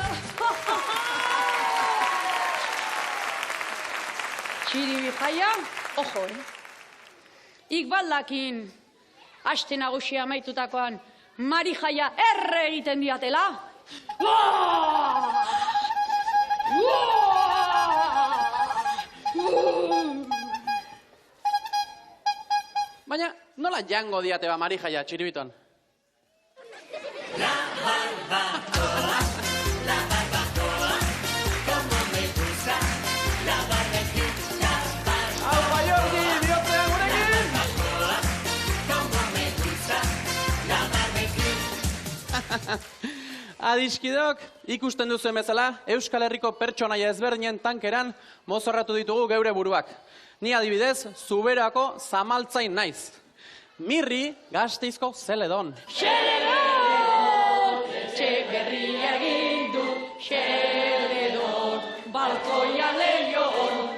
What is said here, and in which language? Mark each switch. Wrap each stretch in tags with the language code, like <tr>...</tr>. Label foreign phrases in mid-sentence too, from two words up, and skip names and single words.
<eu>Txiribi jaia, ojo, Ik baldakin, aste nagusia amaitutakoan, Marijaia erre egiten diatela. Baina, nola jango diate ba Marijaia, Txiribiton?</eu> <es>La barbacoa, como me gusta, la barbecue, la barbacoa.</es> <eu>Hau, Jordi, bihotzean gurekin!</eu> <es>Barbacoa, como me gusta, la barbecue.</es> <eu>Adiskidok, ikusten duzuen bezala, Euskal Herriko pertsonaia ezberdinen tankeran mozorratu ditugu geure buruak. Ni adibidez, Zuberako zamaltzain naiz. Mirri, Gasteizko Zeledon. Zeledon, Etxeberria egin du, Zeledon, balkoia leion.</eu>